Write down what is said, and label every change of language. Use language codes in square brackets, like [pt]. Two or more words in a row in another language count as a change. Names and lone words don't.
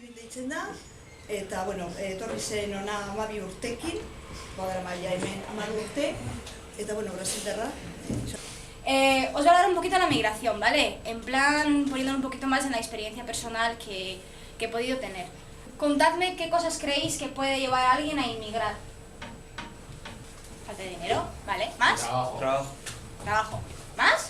[eu] deitzen da, eta, bueno, etorri zen ona 12 urtekin, badarama ja hemen 12 urte, eta, bueno, brasildarra. [es] Os voy a hablar un poquito de la migración, ¿vale? En plan, poniéndolo un poquito más en la experiencia personal que he podido tener. Contadme qué cosas creéis que puede llevar a alguien a inmigrar. Falta de dinero, ¿vale? ¿Más? Trabajo. ¿Más?